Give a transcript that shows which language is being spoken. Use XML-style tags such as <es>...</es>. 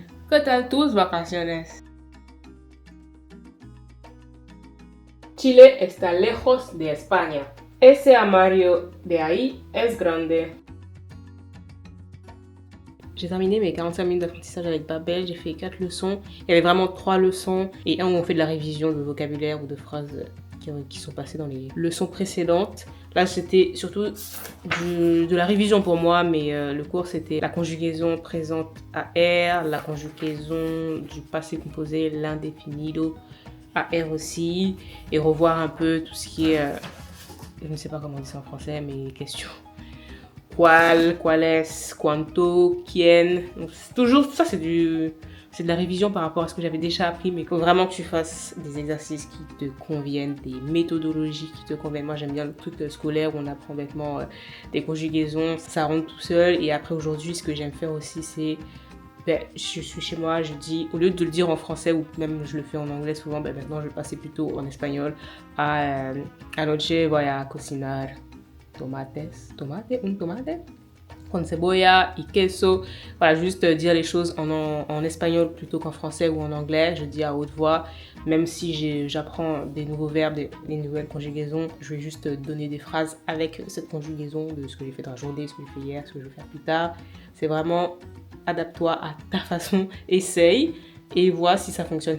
<es>¿Qué tal tus vacaciones? Chile está lejos de España. Ese armario de ahí es grande.</es> <fr>J'ai terminé mes 45 minutes d'apprentissage avec Babel, j'ai fait 4 leçons. Il y avait vraiment 3 leçons et un où on fait de la révision de vocabulaire ou de phrases qui sont passées dans les leçons précédentes. Là, c'était surtout de la révision pour moi, mais le cours, c'était la conjugaison présente à R, la conjugaison du passé composé, l'indéfinido à R aussi, et revoir un peu tout ce qui est, je ne sais pas comment on dit ça en français, mais questions.</fr> <es>Cuál, cuáles, cuánto, quién.</es> <fr>Donc, toujours, tout ça, c'est de la révision par rapport à ce que j'avais déjà appris, mais il faut vraiment que tu fasses des exercices qui te conviennent, des méthodologies qui te conviennent. Moi, j'aime bien le truc scolaire où on apprend bêtement des conjugaisons, ça rentre tout seul. Et après, aujourd'hui, ce que j'aime faire aussi, c'est, je suis chez moi, je dis, au lieu de le dire en français ou même je le fais en anglais souvent, maintenant, je vais passer plutôt en espagnol.</fr> <es>Anoche voy a cocinar un tomate con cebolla y queso.</es> <fr>Voilà, juste dire les choses en espagnol plutôt qu'en français ou en anglais. Je dis à haute voix, même si j'apprends des nouveaux verbes, des nouvelles conjugaisons, je vais juste donner des phrases avec cette conjugaison de ce que j'ai fait dans la journée, ce que j'ai fait hier, ce que je vais faire plus tard. C'est vraiment adapte-toi à ta façon, essaye et vois si ça fonctionne.</fr>